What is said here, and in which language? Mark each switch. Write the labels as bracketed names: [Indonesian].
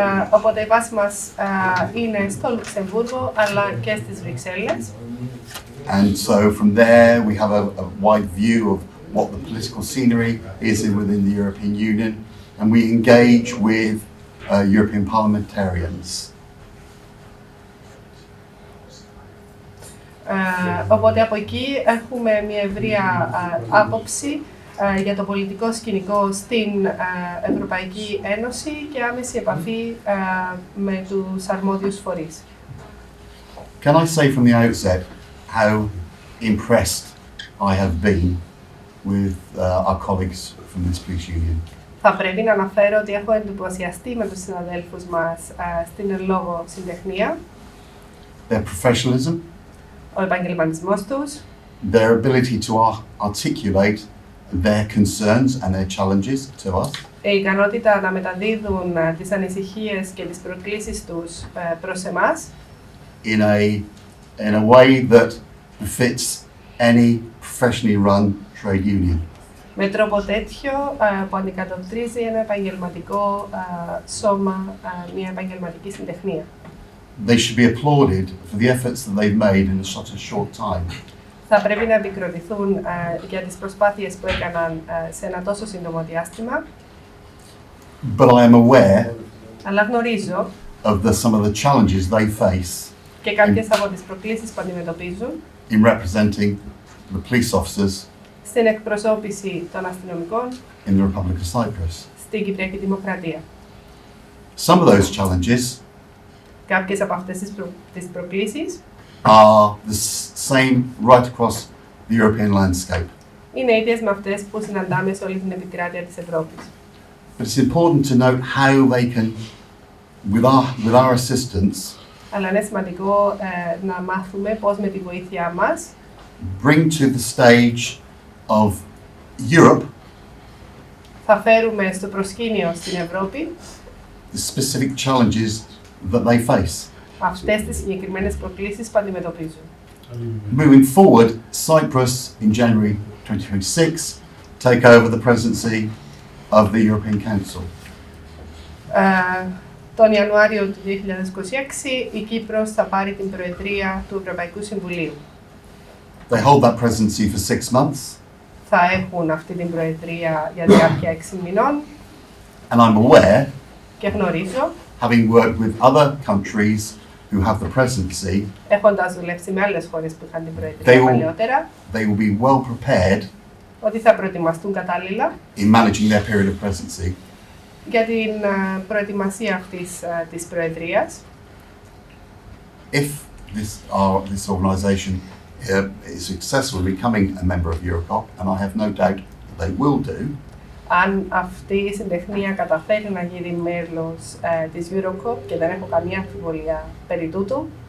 [Greek] Οπότε η βάση μας είναι στο Λουξεμβούργο αλλά και στις Βρυξέλλες. [English] And so from there we have a wide view of what the political scenery is within the European Union, and we engage with European parliamentarians. [Greek] Οπότε από εκεί έχουμε μια ευρεία άποψη για το πολιτικό σκηνικό στην Ευρωπαϊκή Ένωση και άμεση επαφή με τους αρμόδιους φορείς. [English] Can I say from the outset how impressed I have been with our colleagues from this police union? [Greek] Θα πρέπει να αναφέρω ότι έχω εντυπωσιαστεί με τους συναδέλφους μας στην εν λόγω συντεχνία. [English] Their professionalism, [Greek] Ο επαγγελματισμός τους, [English] their ability to articulate their concerns and their challenges to us, [Greek] η ικανότητα να μεταδίδουν τις ανησυχίες και τις προκλήσεις τους προς εμάς [English] in a way that befits any professionally run trade union. [Greek] Με τρόπο τέτοιο που αντικατοπτρίζει ένα επαγγελματικό σώμα, μια επαγγελματική συντεχνία. [English] They should be applauded for the efforts that they've made in such a short time. [Greek] Θα πρέπει να επικροτηθούν για τις προσπάθειες που έκαναν σε ένα τόσο σύντομο διάστημα. [English] But I am aware [Greek] Αλλά γνωρίζω [English] of some of the challenges they face [Greek] και κάποιες από τις προκλήσεις που αντιμετωπίζουν [English] in representing the police officers [Greek] στην εκπροσώπηση των αστυνομικών [English] in the Republic of Cyprus. [Greek] στην Κυπριακή Δημοκρατία. [English] Some of those challenges [Greek] Κάποιες από αυτές τις προκλήσεις [English] are the same right across the European landscape. [Greek] είναι ίδιες με αυτές που συναντάμε σε όλη την επικράτεια της Ευρώπης. [English] But it's important to note how they can, with our assistance, [Greek] Αλλά είναι σημαντικό να μάθουμε πώς με τη βοήθειά μας [English] bring to the stage of Europe [Greek] θα φέρουμε στο προσκήνιο στην Ευρώπη [English] the specific challenges that they face. [Greek] αυτές τις συγκεκριμένες προκλήσεις που αντιμετωπίζουν. [English] Moving forward, Cyprus in January 2026 take over the presidency of the European Council. [Greek] Τον Ιανουάριο του 2026 η Κύπρος θα πάρει την Προεδρία του Ευρωπαϊκού Συμβουλίου. [English] They hold that presidency for 6 months. [Greek] Θα έχουν αυτή την Προεδρία για διάρκεια 6 μηνών. [English] And I'm aware, [Greek] Και γνωρίζω, [English] having worked with other countries who have the presidency, [Greek] έχοντας δουλέψει με άλλες χώρες που είχαν την Προεδρία παλαιότερα, [English] they will be well prepared [Greek] ότι θα προετοιμαστούν κατάλληλα [English] in managing their period of presidency. [Greek] Για την προετοιμασία αυτής της Προεδρίας. [English] If this organisation is successful in becoming a member of Eurocop, and I have no doubt that they will do, [Greek] Αν αυτή η συντεχνία καταφέρει να γίνει μέλος της Eurocop, και δεν έχω καμία αμφιβολία περί τούτου,